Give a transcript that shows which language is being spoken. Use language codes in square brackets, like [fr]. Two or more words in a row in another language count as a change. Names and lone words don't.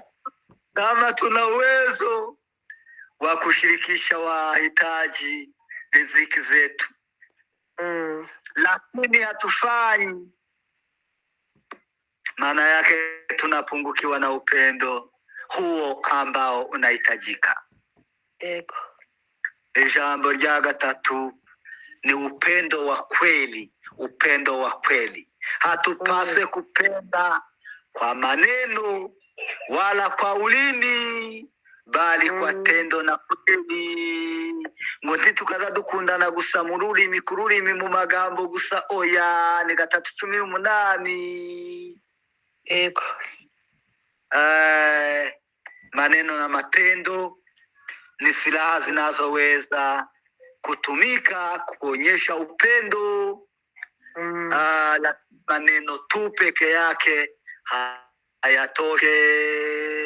[sw] Kama tuna uwezo wa kushirikisha wahitaji riziki zetu, lakini hatufanyi, maana yake tunapungukiwa na upendo huo ambao unahitajika. [rn] Ijambo rya gatatu ni [sw] upendo wa kweli. Upendo wa kweli. Hatupaswe kupenda kwa maneno wala kwa ulimi, bali kwa tendo na kweli. [rn] Ngo ntitukaza dukundana gusa mu rurimi mu magambo gusa, oya. Ni 3:18. Yego. [sw] Maneno na matendo ni silaha zinazoweza kutumika kuonyesha upendo. Maneno tu peke yake hayatoshe.